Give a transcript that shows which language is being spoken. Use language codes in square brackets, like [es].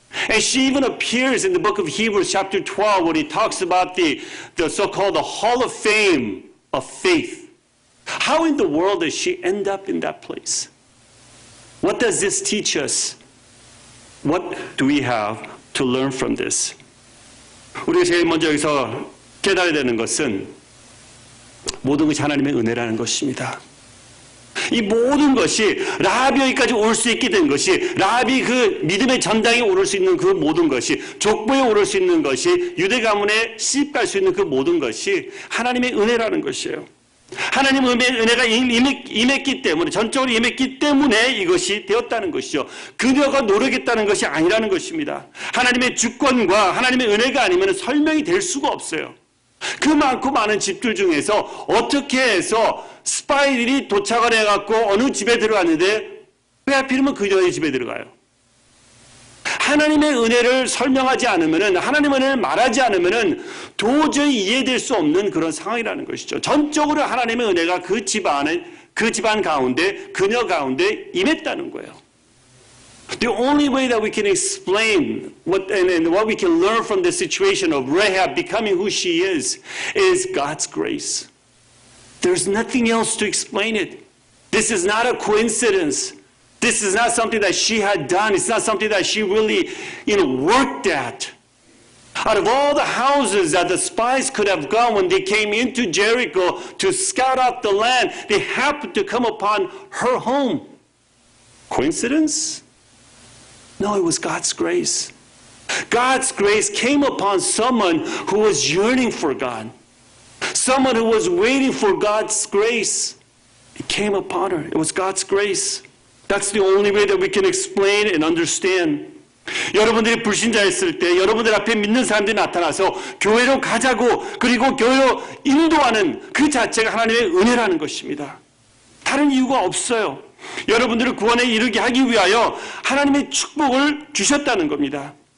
[en] And she even appears in the book of Hebrews chapter 12 when he talks about the so-called the Hall of Fame of faith. How in the world does she end up in that place? What does this teach us? What do we have to learn from this? [ko] 우리가 제일 먼저 여기서 깨달아야 되는 것은 모든 것이 하나님의 은혜라는 것입니다. 이 모든 것이 라합이 여기까지 올 수 있게 된 것이, 라합이 그 믿음의 전당에 오를 수 있는 그 모든 것이, 족보에 오를 수 있는 것이, 유대 가문에 시집갈 수 있는 그 모든 것이 하나님의 은혜라는 것이에요. 하나님의 은혜가 임했기 때문에, 전적으로 임했기 때문에 이것이 되었다는 것이죠. 그녀가 노력했다는 것이 아니라는 것입니다. 하나님의 주권과 하나님의 은혜가 아니면 설명이 될 수가 없어요. 그 많고 많은 집들 중에서 어떻게 해서 스파이들이 도착을 해갖고 어느 집에 들어갔는데 왜 하필이면 그녀의 집에 들어가요? 하나님의 은혜를 설명하지 않으면은, 하나님의 은혜를 말하지 않으면은 도저히 이해될 수 없는 그런 상황이라는 것이죠. 전적으로 하나님의 은혜가 그 집안 가운데, 그녀 가운데 임했다는 거예요. [en] The only way that we can explain what we can learn from the situation of Rahab becoming who she is God's grace. There's nothing else to explain it. This is not a coincidence. This is not something that she had done. It's not something that she really, worked at. Out of all the houses that the spies could have gone when they came into Jericho to scout out the land, they happened to come upon her home. Coincidence? No, it was God's grace. God's grace came upon someone who was yearning for God. Someone who was waiting for God's grace. It came upon her. It was God's grace. That's the only way that we can explain and understand. [ko] 여러분들이 불신자였을 때 여러분들 앞에 믿는 사람들이 나타나서 교회로 가자고, 그리고 교회로 인도하는 그 자체가 하나님의 은혜라는 것입니다. 다른 이유가 없어요. 여러분들을 구원에 이르게 하기 위하여 하나님의 축복을 주셨다는 겁니다.